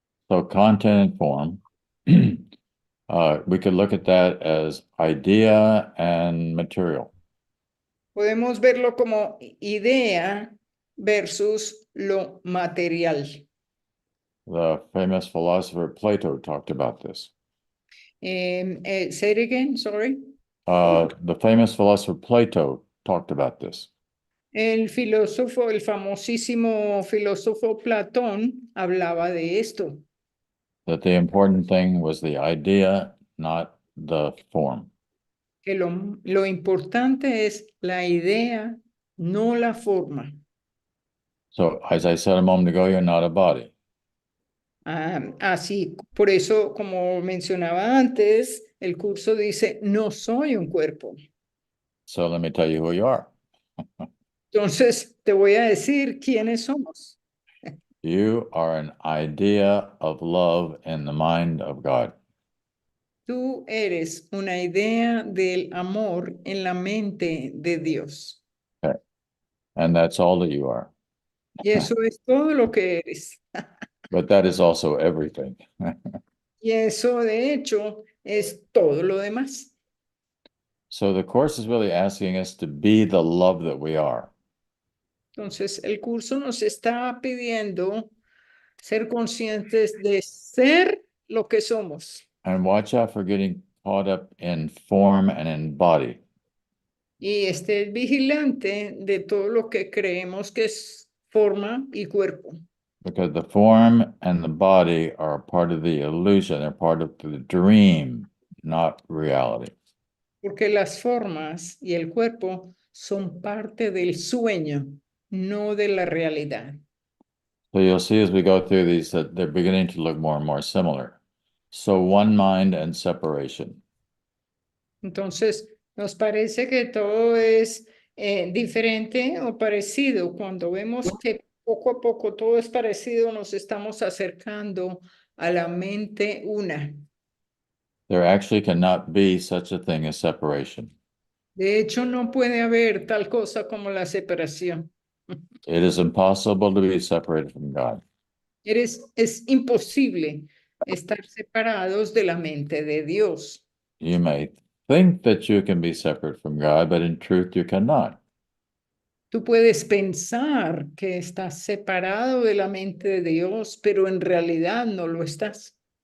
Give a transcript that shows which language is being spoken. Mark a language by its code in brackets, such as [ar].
[en] So content and form, we could look at that as idea and material. [es] Podemos verlo como idea versus lo material. [en] The famous philosopher Plato talked about this. Say it again, sorry. The famous philosopher Plato talked about this. [es] El famosísimo filósofo Platón hablaba de esto, [en] That the important thing was the idea, not the form. [es] que lo importante es la idea, no la forma. [en] So, as I said a moment ago, you're not a body. [es] Así, por eso, como mencionaba antes, el curso dice, no soy un cuerpo. [en] So let me tell you who you are. [es] Entonces, te voy a decir quiénes somos. [en] You are an idea of love in the mind of God. [es] Tú eres una idea del amor en la mente de Dios. [en] Okay. And that's all that you are. [es] Y eso es todo lo que eres. [en] But that is also everything. [es] Y eso, de hecho, es todo lo demás. [en] So the Course is really asking us to be the love that we are. [es] Entonces, el curso nos está pidiendo ser conscientes de ser lo que somos. [en] And watch out for getting caught up in form and in body. [es] Y esté vigilante de todo lo que creemos que es forma y cuerpo. [en] Because the form and the body are a part of the illusion. They're part of the dream, not reality. [es] Porque las formas y el cuerpo son parte del sueño, no de la realidad. [en] So you'll see as we go through these that they're beginning to look more and more similar. So one mind and separation. [es] Entonces, nos parece que todo es diferente o parecido. Cuando vemos que poco a poco todo es parecido, nos estamos acercando a la mente una. [en] There actually cannot be such a thing as separation. [es] De hecho, no puede haber tal cosa como la separación. [en] It is impossible to be separated from God. [es] Es imposible estar separados de la mente de Dios. [en] You may think that you can be separate from God, but in truth you cannot. [es] Tú puedes pensar que estás separado de la mente de Dios, pero en realidad no lo estás.